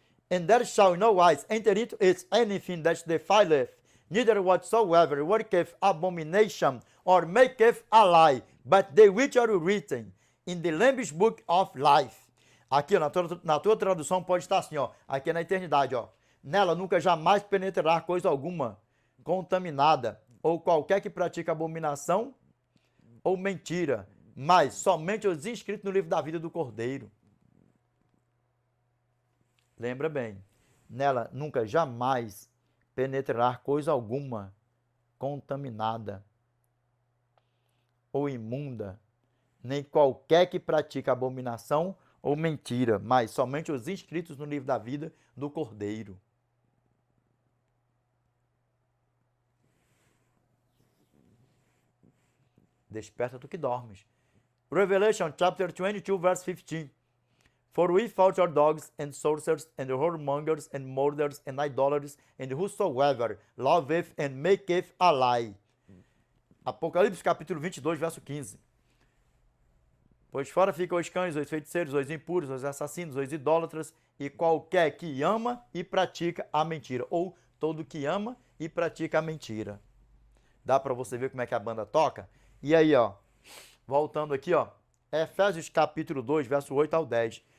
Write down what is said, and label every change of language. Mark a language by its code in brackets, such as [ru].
[en] And there shall no wise enter into it anything that defileth, neither whatsoever worketh abomination, or maketh a lie, but they which are written in the Lamb's book of life. [pt] Aqui, ó, na tua tradução pode estar assim, ó, aqui na eternidade, ó. Nela nunca jamais penetrará coisa alguma contaminada, ou qualquer que pratique abominação ou mentira, mas somente os inscritos no livro da vida do Cordeiro. Lembra bem, nela nunca jamais penetrará coisa alguma contaminada ou imunda, nem qualquer que pratica abominação ou mentira, mas somente os inscritos no livro da vida do Cordeiro. Desperta tu que dormes. [en] Revelation chapter 22, verse 15. For we fought our dogs and sorcerers and whoremongers and murderers and idolaters and whosoever loveth and maketh a lie. [pt] Apocalipse capítulo 22, verso 15. Pois fora ficam os cães, os feiticeiros, os impuros, os assassinos, os idólatras e qualquer que ama e pratica a mentira. Ou todo que ama e pratica a mentira. Dá para você ver como é que a banda toca? E aí, ó, voltando aqui, ó, Efésios capítulo 2, verso 8 ao 10.